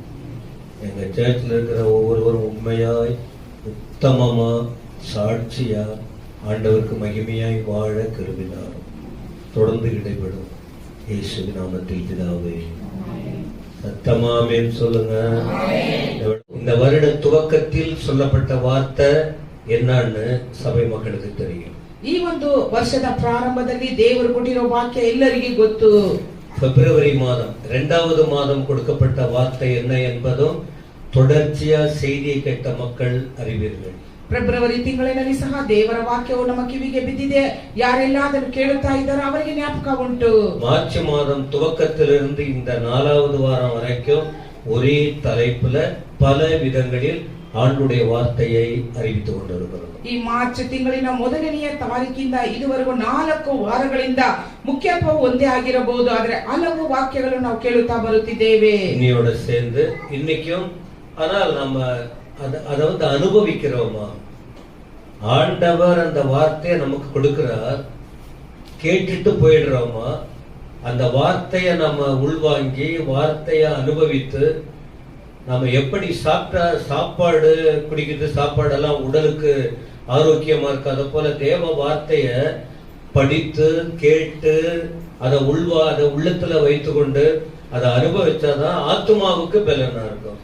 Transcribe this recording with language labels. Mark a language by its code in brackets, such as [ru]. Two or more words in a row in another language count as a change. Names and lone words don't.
[ta] எங்க சர்ச்சில் இருக்கிற ஒவ்வொருவரும் உண்மையாய் உத்தமமா சாட்சியா ஆண்டவருக்கு மகிமையாய் வாழ கருவினாரும் தொடர்ந்து இடைபடும். இயேசு நாமத்தில் பிதாவே, சத்தமாமேன் சொல்லுங்க. இந்த வருட துவக்கத்தில் சொல்லப்பட்ட வார்த்தை என்னன்னு சபை மக்களுக்கு தெரியும். [kn] ಈ ಒಂದು ವರ್ಷದ ಪ್ರಾರಂಭದಲ್ಲಿ ದೇವರು ಕೊಟ್ಟಿರೋ ವಾಕ್ಯ ಎಲ್ಲರಿಗೂ ಗೊತ್ತು. [ta] பிப்ரவரி மாதம் 2வது மாதம் கொடுக்கப்பட்ட வார்த்தை என்ன என்பதும் தொடர்ச்சியா செய்தியை கேட்ட மக்கள் அறிவீர்கள். [kn] ಫೆಬ್ರವರಿ ತಿಂಗಳಿನಲ್ಲಿ ಸಹ ದೇವರ ವಾಕ್ಯವು ನಮ್ಮ ಕಿವಿಗೆ ಬಿದ್ದಿದೆ. ಯಾರೆಲ್ಲ ಅದನ್ನು ಕೇಳುತ್ತಾ ಇದ್ದಾರೋ ಅವರಿಗೆ ಜ್ಞಾಪಕ ಉಂಟು. [ta] மார்ச் மாதம் துவக்கத்திலிருந்து இந்த 4வது வாரம் வரைக்கும் ஒரே தலைப்புல பல விதங்களில் ஆண்டுடைய வார்த்தையை அறிவித்துக் கொண்டிருக்கிறோம். [kn] ಈ ಮಾರ್ಚ್ ತಿಂಗಳಿನ ಮೊದಲನೆಯ ತಾರೀಕಿಂದ ಇದುವರೆಗೂ 4 ವಾರಗಳಿಂದ ಮುಖ್ಯತ್ವವು ಒಂದೇ ಆಗಿರಬಹುದು, ಆದರೆ ಹಲವು ವಾಕ್ಯಗಳನ್ನು ನಾವು ಕೇಳುತ್ತಾ ಬರುತ್ತಿದ್ದೇವೆ. [ta] இன்னையோட சேர்ந்து இன்னைக்கும். ஆனால் நம்ம அதை வந்து அனுபவிக்கிறோமா? ஆண்டவர் அந்த வார்த்தையை நமக்கு கொடுக்கிறார், கேட்டுட்டு போயிடுறோமா? அந்த வார்த்தையை நம்ம உள்வாங்கி வார்த்தையை அனுபவித்து நம்ம எப்படி சாப்பாடு குடிக்கிறது, சாப்பாடெல்லாம் உடலுக்கு ஆரோக்கியமா இருக்கு, அதை போல தேவ வார்த்தைய படித்து கேட்டு அதை உள்ளத்துல வைத்து கொண்டு அதை அனுபவிச்சாதான் ஆத்மாவுக்கு பலனா இருக்கும்.